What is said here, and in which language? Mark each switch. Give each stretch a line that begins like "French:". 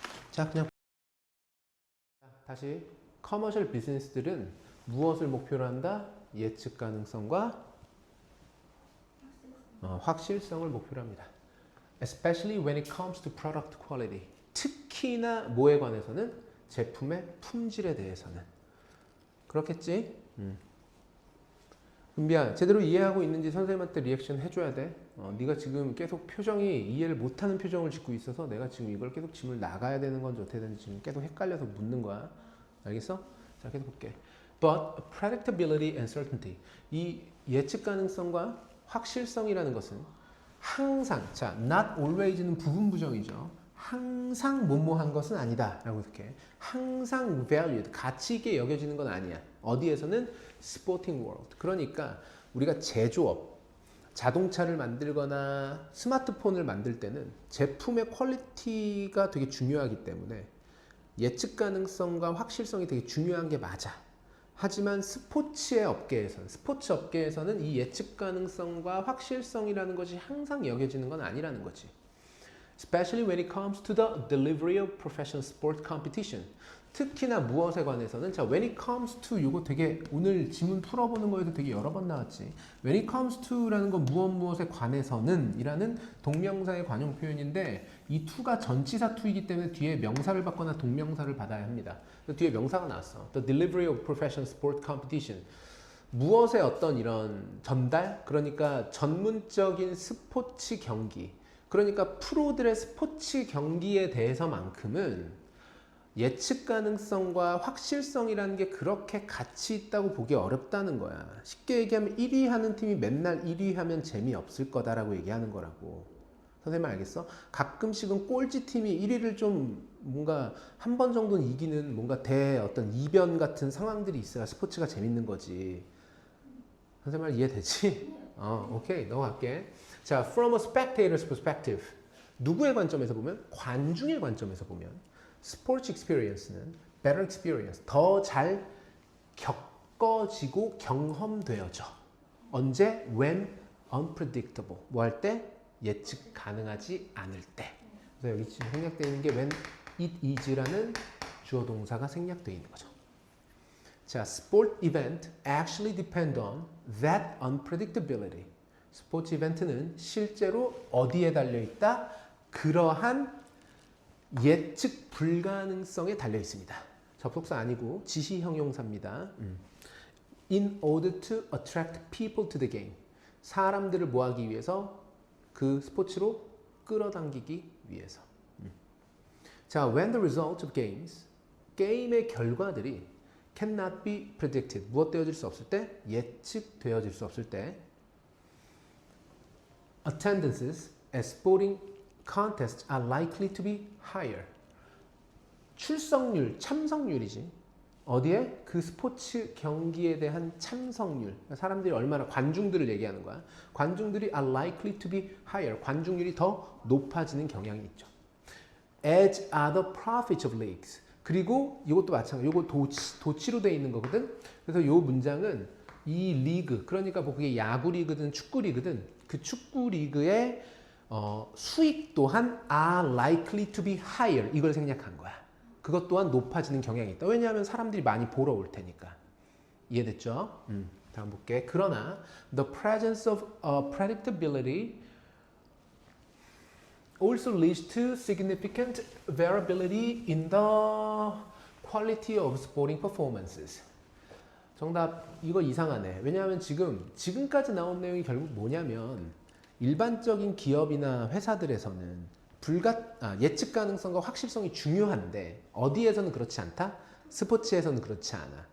Korean: 자, 그냥 다시 커머셜 비즈니스들은 무엇을 목표로 한다? 예측 가능성과 확실성을 목표로 합니다.
English: Especially when it comes to product quality.
Korean: 특히나 뭐에 관해서는? 제품의 품질에 대해서는. 그렇겠지? 은비야, 제대로 이해하고 있는지 선생님한테 리액션 해줘야 돼. 네가 지금 계속 표정이 이해를 못하는 표정을 짓고 있어서 내가 지금 이걸 계속 질문을 나가야 되는 건지 어떻게 되는지 지금 계속 헷갈려서 묻는 거야. 알겠어? 자, 계속 볼게.
English: But predictability and certainty.
Korean: 이 예측 가능성과 확실성이라는 것은 항상, 자,
English: not always
Korean: 는 부분 부정이죠. 항상 뭐뭐한 것은 아니다 라고 이렇게 항상
English: valued,
Korean: 가치 있게 여겨지는 건 아니야. 어디에서는?
English: sporting world.
Korean: 그러니까 우리가 제조업, 자동차를 만들거나 스마트폰을 만들 때는 제품의 퀄리티가 되게 중요하기 때문에 예측 가능성과 확실성이 되게 중요한 게 맞아. 하지만 스포츠의 업계에서는, 스포츠 업계에서는 이 예측 가능성과 확실성이라는 것이 항상 여겨지는 건 아니라는 거지.
English: Especially when it comes to the delivery of professional sport competition.
Korean: 특히나 무엇에 관해서는, 자,
English: when it comes to,
Korean: 이거 되게 오늘 지문 풀어보는 거에도 되게 여러 번 나왔지.
English: when it comes to
Korean: 라는 건 무엇에 관해서는 이라는 동명사의 관용 표현인데 이 to가 전치사 to이기 때문에 뒤에 명사를 받거나 동명사를 받아야 합니다. 뒤에 명사가 나왔어.
English: The delivery of professional sport competition.
Korean: 무엇의 어떤 이런 전달? 그러니까 전문적인 스포츠 경기. 그러니까 프로들의 스포츠 경기에 대해서만큼은 예측 가능성과 확실성이라는 게 그렇게 가치 있다고 보기 어렵다는 거야. 쉽게 얘기하면 1위 하는 팀이 맨날 1위 하면 재미없을 거다라고 얘기하는 거라고. 선생님 알겠어? 가끔씩은 꼴찌 팀이 1위를 좀 뭔가 한 번 정도는 이기는 뭔가 어떤 이변 같은 상황들이 있어야 스포츠가 재밌는 거지. 선생님 말 이해되지? 오케이, 넘어갈게. 자,
English: from a spectator's perspective.
Korean: 누구의 관점에서 보면? 관중의 관점에서 보면 스포츠 experience는
English: better experience,
Korean: 더 잘 겪어지고 경험되어져. 언제?
English: When unpredictable.
Korean: 뭐 할 때? 예측 가능하지 않을 때. 그래서 여기 지금 생략되어 있는 게
English: when it is
Korean: 라는 주어 동사가 생략되어 있는 거죠.
English: 자, sport event actually depend on that unpredictability.
Korean: 스포츠 이벤트는 실제로 어디에 달려있다? 그러한 예측 불가능성에 달려 있습니다. 접속사 아니고 지시 형용사입니다.
English: In order to attract people to the game.
Korean: 사람들을 뭐하기 위해서? 그 스포츠로 끌어당기기 위해서.
English: 자, when the result of games. 게임의 결과들이 cannot be predicted.
Korean: 무엇 되어질 수 없을 때? 예측되어질 수 없을 때.
English: Attendances as sporting contests are likely to be higher.
Korean: 출석률, 참석률이지. 어디에? 그 스포츠 경기에 대한 참석률. 사람들이 얼마나, 관중들을 얘기하는 거야. 관중들이
English: are likely to be higher.
Korean: 관중률이 더 높아지는 경향이 있죠.
English: As are the profits of leagues.
Korean: 그리고 이것도 마찬가지. 이거 도치로 되어 있는 거거든. 그래서 이 문장은 이 리그, 그러니까 뭐 그게 야구 리그든 축구 리그든 그 축구 리그의 수익 또한
English: are likely to be higher.
Korean: 이걸 생략한 거야. 그것 또한 높아지는 경향이 있다. 왜냐하면 사람들이 많이 보러 올 테니까. 이해됐죠? 다음 볼게. 그러나
English: the presence of predictability also leads to significant variability in the quality of sporting performances.
Korean: 정답, 이거 이상하네. 왜냐하면 지금까지 나온 내용이 결국 뭐냐면 일반적인 기업이나 회사들에서는 예측 가능성과 확실성이 중요한데 어디에서는 그렇지 않다? 스포츠에서는 그렇지 않아.